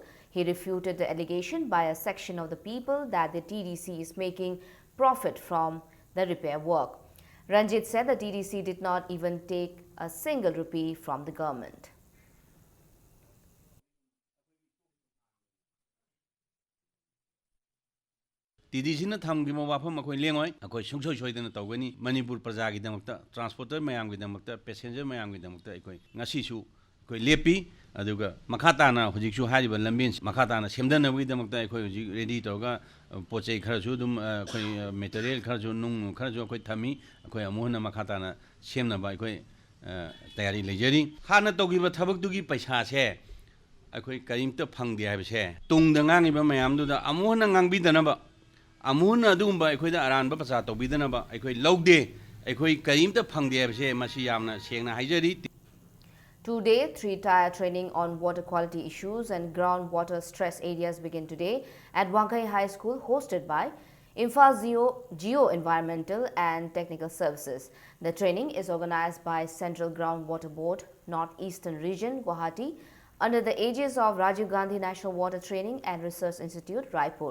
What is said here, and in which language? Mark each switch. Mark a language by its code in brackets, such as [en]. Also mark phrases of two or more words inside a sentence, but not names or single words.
[en] He refuted the allegation by a section of the people that the TDC is making profit from the repair work. Ranjit said the TDC did not even take a single rupee from the government. [mni] TDC na thamgima wafam akhoi lengoi akhoi sungsoi soidana tawgani Manipur praja gi damakta transporter mayam gi damakta passenger mayam gi damakta akhoi ngasi su akhoi lepi ꯑꯗꯨꯒ ꯃꯈꯥ ꯇꯥꯅ ꯍꯧꯖꯤꯛꯁꯨ ꯍꯥꯏꯔꯤꯕ ꯂꯝꯕꯦꯟ ꯃꯈꯥ ꯇꯥꯅ ꯁꯦꯝꯗꯅꯕꯒꯤꯗꯃꯛꯇ ꯑꯩꯈꯣꯏ ꯍꯧꯖꯤꯛ ꯔꯦꯗꯤ ꯇꯧꯔꯒ ꯄꯣꯠ ꯆꯩ ꯈꯔꯁꯨ ꯑꯗꯨꯝ ꯑꯩꯈꯣꯏ ꯃꯦꯇꯔꯤꯌꯦꯜ ꯈꯔꯁꯨ ꯅꯨꯡ ꯈꯔꯁꯨ ꯑꯩꯈꯣꯏ ꯊꯝꯃꯤ ꯑꯩꯈꯣꯏ ꯑꯃꯨꯛ ꯍꯟꯅ ꯃꯈꯥ ꯇꯥꯅ ꯁꯦꯝꯅꯕ ꯑꯩꯈꯣꯏ ꯇꯌꯥꯔꯤ ꯂꯩꯖꯔꯤ ꯍꯥꯟꯅ ꯇꯧꯈꯤꯕ ꯊꯕꯛꯇꯨꯒꯤ ꯄꯩꯁꯥꯁꯦ ꯑꯩꯈꯣꯏ ꯀꯔꯤꯝꯇ ꯐꯪꯗꯦ ꯍꯥꯏꯕꯁꯦ ꯇꯨꯡꯗ ꯉꯥꯡꯉꯤꯕ ꯃꯌꯥꯝꯗꯨꯗ ꯑꯃꯨꯛ ꯍꯟꯅ ꯉꯥꯡꯕꯤꯗꯅꯕ ꯑꯃꯨꯛ ꯍꯟꯅ ꯑꯗꯨꯒꯨꯝꯕ ꯑꯩꯈꯣꯏꯗ ꯑꯔꯥꯟꯕ ꯄꯩꯁꯥ ꯇꯧꯕꯤꯗꯅꯕ ꯑꯩꯈꯣই ꯂꯧꯗꯦ ꯑꯩꯈꯣই ꯀꯔꯤꯝꯇ ꯐꯪꯗꯦ ꯍꯥꯏꯕꯁꯦ ꯃꯁꯤ ꯌꯥꯝꯅ ꯁꯦꯡꯅ ꯍꯥꯏꯖꯔꯤ [en] 2-day, 3-tier training on water quality issues and groundwater stress areas begin today at Wankai High School, hosted by Imphal Geo Environmental and Technical Services. The training is organized by Central Groundwater Board, Northeastern Region, Guwahati, under the aegis of Rajiv Gandhi National Water Training and Research Institute, Raipur.